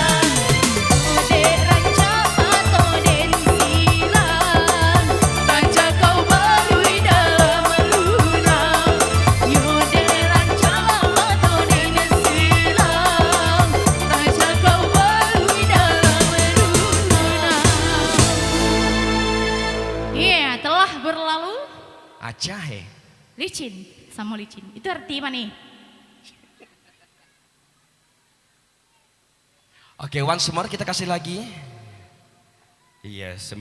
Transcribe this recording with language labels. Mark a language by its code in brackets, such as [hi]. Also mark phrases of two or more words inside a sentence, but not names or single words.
[min] Yode rancang mato den silang, rancang kau balui dalam lunau. Yode rancang mato den silang, rancang kau balui dalam lunau. [id] Iya, telah berlalu Acah licin sama licin. Itu arti apa nih? Oke, [en] once more [id] kita kasih lagi. Iya,